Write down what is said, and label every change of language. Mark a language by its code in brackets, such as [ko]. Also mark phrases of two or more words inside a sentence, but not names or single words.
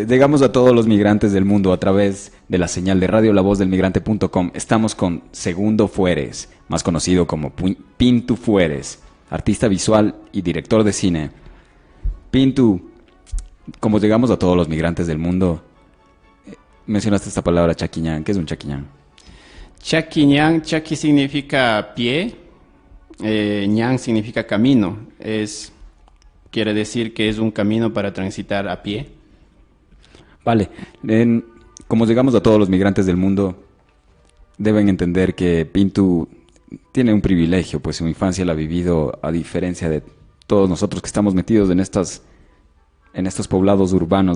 [es] Llegamos a todos los migrantes del mundo a través de la señal de radio lavozdelmigrante.com. Estamos con Segundo Fueres, más conocido como Pintu Fueres, artista visual y director de cine. Pintu, como llegamos a todos los migrantes del mundo, mencionaste esta palabra chaquiñán. ¿Qué es un chaquiñán? Chaquiñán, chaqui significa pie, ñán significa camino. Es quiere decir que es un camino para transitar a pie. Vale, como llegamos a todos los migrantes del mundo, deben entender que Pintu tiene un privilegio, pues su infancia la ha vivido a diferencia de todos nosotros que estamos metidos en estos poblados urbanos.